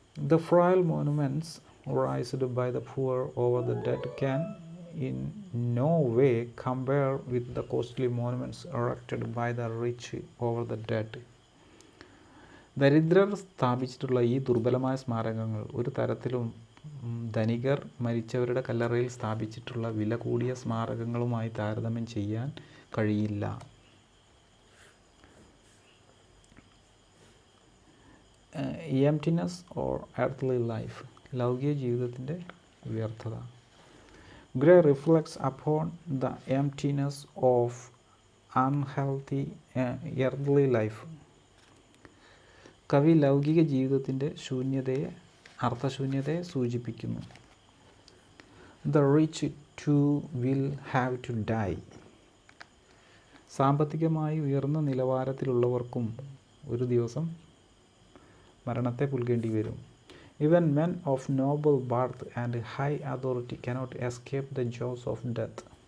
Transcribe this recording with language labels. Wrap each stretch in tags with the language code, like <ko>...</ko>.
<en>The frail monuments raised by the poor over the dead can in no way compare with the costly monuments erected by the rich over the dead.</en> <ml>ദരിദ്രർ സ്ഥാപിച്ചിട്ടുള്ള ഈ ദുർബലമായ സ്മാരകങ്ങൾ ഒരു തരത്തിലും ധനികർ മരിച്ചവരുടെ കല്ലറയിൽ സ്ഥാപിച്ചിട്ടുള്ള വില കൂടിയ സ്മാരകങ്ങളുമായി താരതമ്യം ചെയ്യാൻ കഴിയില്ല.</ml> <en>Emptiness or earthly life.</en> <ml>ലൗകിക ജീവിതത്തിൻ്റെ വ്യർത്ഥത.</ml> <en>Gray reflects upon the emptiness of unhealthy earthly life.</en> <ml>കവി ലൗകിക ജീവിതത്തിൻ്റെ അർത്ഥശൂന്യതയെ സൂചിപ്പിക്കുന്നു.</ml> <en>The rich too will have to die.</en> <ml>സാമ്പത്തികമായി ഉയർന്ന നിലവാരത്തിലുള്ളവർക്കും ഒരു ദിവസം മരണത്തെ പുൽകേണ്ടി വരും.</ml> <en>Even men of noble birth and high authority cannot escape the jaws of death.</en>